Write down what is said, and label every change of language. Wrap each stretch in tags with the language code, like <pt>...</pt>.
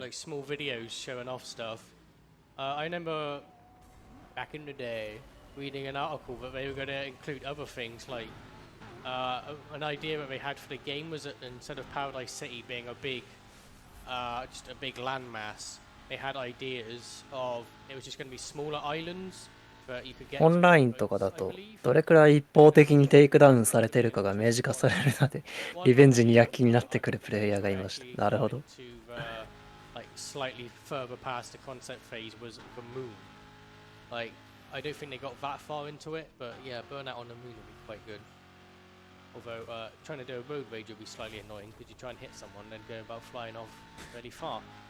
<en>like small videos showing off stuff. I remember back in the day reading an article that they were going to include other things, like an idea that they had for the game was that instead of Paradise City being a big, just a big landmass, they had ideas of it was just going to be smaller islands that you could get.</en> <ja>オンラインとかだと、どれくらい一方的にテイクダウンされてるかが明示化されるので、リベンジに躍起になってくるプレイヤーがいました。なるほど。</ja> <en>Like slightly further past the concept phase was the moon. Like I don't think they got that far into it, but yeah, Burnout on the moon would be quite good. Although trying to do a road rage would be slightly annoying because you try and hit someone and then go about flying off really far.</en>